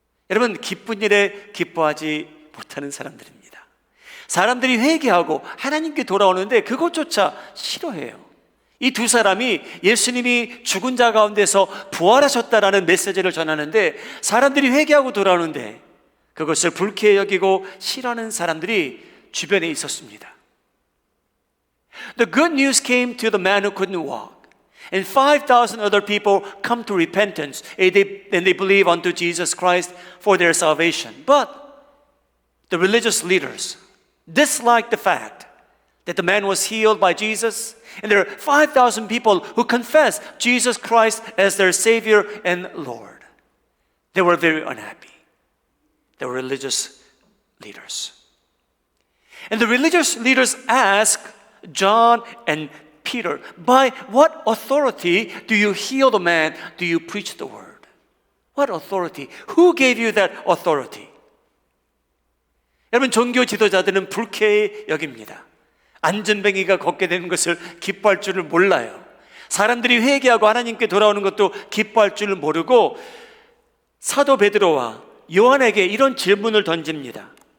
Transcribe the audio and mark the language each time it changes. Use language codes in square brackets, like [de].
[ko] 여러분, 기쁜 일에 기뻐하지 못하는 사람들입니다. 사람들이 회개하고 하나님께 돌아오는데 그것조차 싫어해요. 이 두 사람이 예수님이 죽은 자 가운데서 부활하셨다라는 메시지를 전하는데 사람들이 회개하고 돌아오는데 그것을 불쾌히 여기고 싫어하는 사람들이 주변에 있었습니다. [en] The good news came to the man who couldn't walk. And 5,000 other people come to repentance and they believe unto Jesus Christ for their salvation. But the religious leaders disliked the fact that the man was healed by Jesus, and there are 5,000 people who confess Jesus Christ as their Savior and Lord. They were very unhappy. They were religious leaders. And the religious leaders asked John and Peter, by what authority do you heal the man? Do you preach the word? What authority? Who gave you that authority? [ko] 여러분, 종교 지도자들은 불쾌히 여깁니다. 안전뱅이가 걷게 되는 것을 기뻐할 줄을 몰라요. 사람들이 회개하고 하나님께 돌아오는 것도 기뻐할 줄을 모르고 사도 베드로와 요한에게 이런 질문을 던집니다.